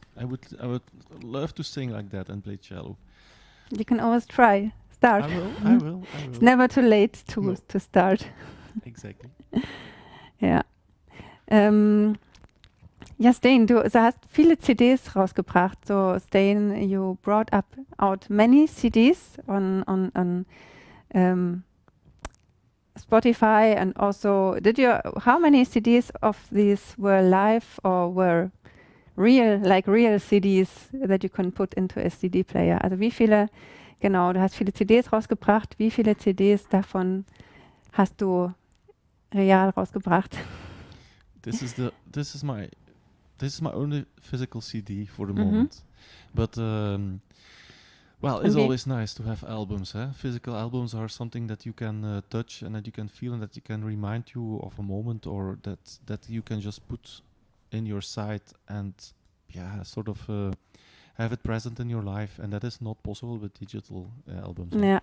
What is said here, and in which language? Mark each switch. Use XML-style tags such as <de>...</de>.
<en>I would love to sing like that and play cello. You can always try. Start. I will. It's never too late to start. Exactly.</en> <de>Ja. Ja, Stijn, du hast viele CDs rausgebracht.</de> <en>So, Stijn, you brought out many CDs on Spotify, and also, how many CDs of these were live or were real CDs that you can put into a CD player?</en> <de>Also wie viele, genau, du hast viele CDs rausgebracht. Wie viele CDs davon hast du real rausgebracht?</de> <en>This is my only physical CD for the moment. But well, it's always nice to have albums. Physical albums are something that you can touch and that you can feel and that you can remind you of a moment, or that you can just put in your site and sort of have it present in your life, and that is not possible with digital albums.</en>